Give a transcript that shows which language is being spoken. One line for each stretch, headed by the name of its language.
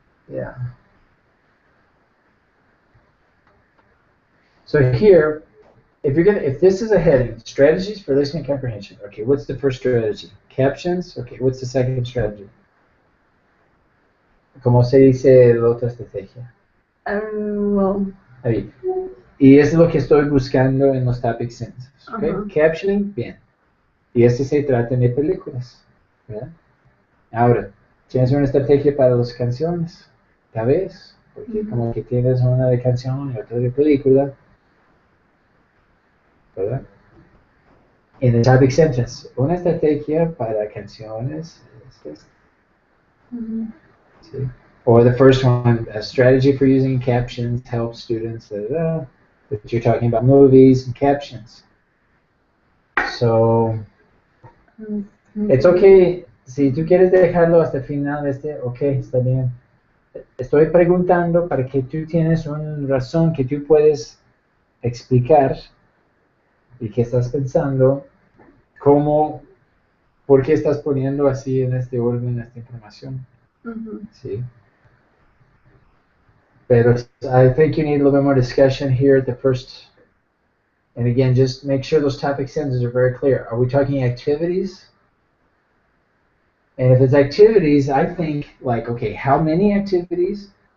English: Yeah. So here, if this is a heading, strategies for listening comprehension. Okay, what's the first strategy? Captions. Okay, what's the second strategy?
Spanish: ¿Cómo se dice la otra estrategia?
English: Well.
Spanish: Ahí. Y es lo que estoy buscando en los topic sentences. Okay? Uh-huh. Captioning, bien. Y este se trata de películas, ¿verdad? Ahora, tienes una estrategia para las canciones, tal vez, porque como que tienes una de canción y otra de película, ¿verdad? En el topic sentence, una estrategia para canciones es esta, ¿sí?
English: Or the first one, a strategy for using captions helps students, but you're talking about movies and captions. So, it's okay.
Spanish: Si tú quieres dejarlo hasta el final, ok, está bien. Estoy preguntando para que tú tienes una razón que tú puedes explicar y que estás pensando cómo, por qué estás poniendo así en este orden esta información. Sí.
English: But I think you need a little bit more discussion here at the first. And again, just make sure those topic sentences are very clear. Are we talking activities? And if it's activities, I think like, okay, how many activities?